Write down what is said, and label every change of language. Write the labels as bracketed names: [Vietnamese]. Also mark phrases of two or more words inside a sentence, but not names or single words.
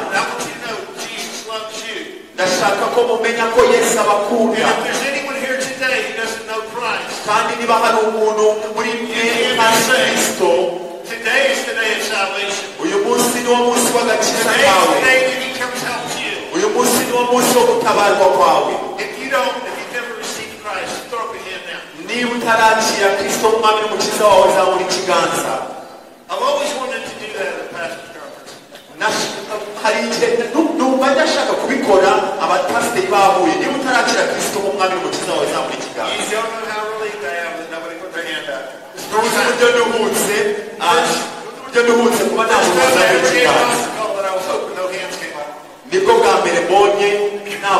[English] And I want you to know Jesus loves you. [Kinyarwanda] Ndashaka ko mumenya ko Yesu [English] And [Kinyarwanda] abakunda. [English] if there's anyone here today who doesn't know Christ, [Kinyarwanda] Kandi niba hari umuntu muri mwe utazi Kristo, [English] today is the day of salvation. [Kinyarwanda] uyu munsi ni wo munsi w'agakiza [English] Today is [Kinyarwanda] kawe. [English] the day that he comes help you. [Kinyarwanda] Uyu munsi ni wo munsi wo gutabarwa kwawe. [English] If you've never received Christ, throw up your hand now. [Kinyarwanda] Niba utarakira Kristo nk'umwami n'umukiza wawe, zamura ikiganza. [English] I've always wanted to do that at a pastor's conference. [Kinyarwanda] Hari igihe numva ndashaka kubikora abapasiteri bahuye. Niba utarakira Kristo nk'umwami n'umukiza wawe, zamura ikiganza. [English] You don't know how relieved I am that nobody put their hand up. [Kinyarwanda] Uzi uburyo nduhutse kuba nta muntu [English] First time I [Kinyarwanda] wazamura [English] ever gave [Kinyarwanda] ikiganza. [English] gospel that I was hoping no hands came up. [Kinyarwanda] Nibwo bwa mbere mbonye